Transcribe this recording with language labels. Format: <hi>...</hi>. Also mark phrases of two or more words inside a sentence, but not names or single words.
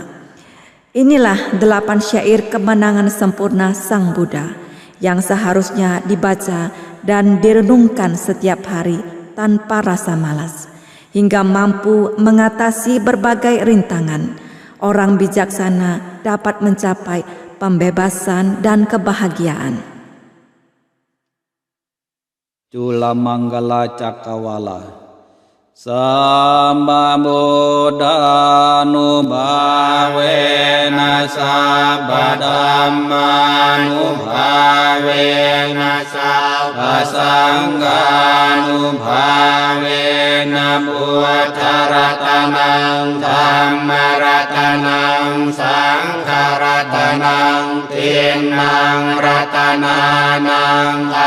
<id>Inilah 8 syair kemenangan sempurna Sang Buddha yang seharusnya dibaca dan direnungkan setiap hari tanpa rasa malas, hingga mampu mengatasi berbagai rintangan. Orang bijaksana dapat mencapai pembebasan dan kebahagiaan.</id> <pi>Culamanggala Cakawala. Samba Buddhanubhavena sabba dhammanubhavena sabba sanghanubhavena buddharatanang dhammaratanang sangharatanang tinang ratananang</pi>